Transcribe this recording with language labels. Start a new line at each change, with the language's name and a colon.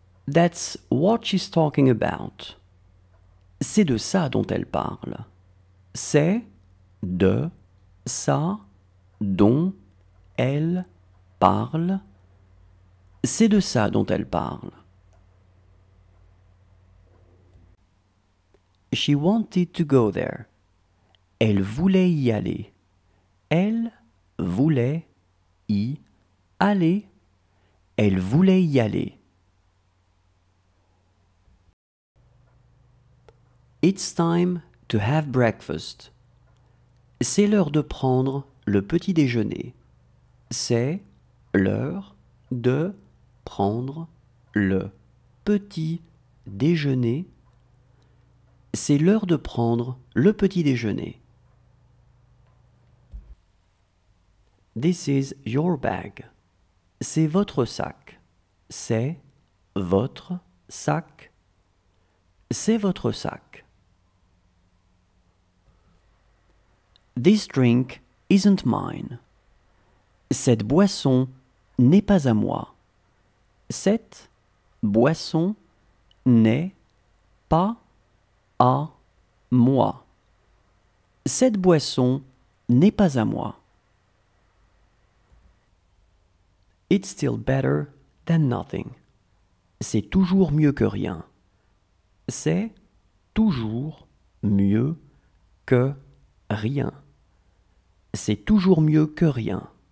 English: That's what she's talking about.
French: C'est de ça dont elle parle. C'est de ça dont elle parle. C'est de ça dont elle parle.
English: She wanted to go there.
French: Elle voulait y aller. Elle voulait y aller. Elle voulait y aller.
English: It's time to have breakfast.
French: C'est l'heure de prendre le petit déjeuner. C'est l'heure de prendre le petit déjeuner. C'est l'heure de prendre le petit déjeuner.
English: This is your bag.
French: C'est votre sac. C'est votre sac. C'est votre sac.
English: This drink isn't mine.
French: Cette boisson n'est pas à moi. Cette boisson n'est pas à moi. Cette boisson n'est pas à moi.
English: It's still better than nothing.
French: C'est toujours mieux que rien. C'est toujours mieux que rien. C'est toujours mieux que rien.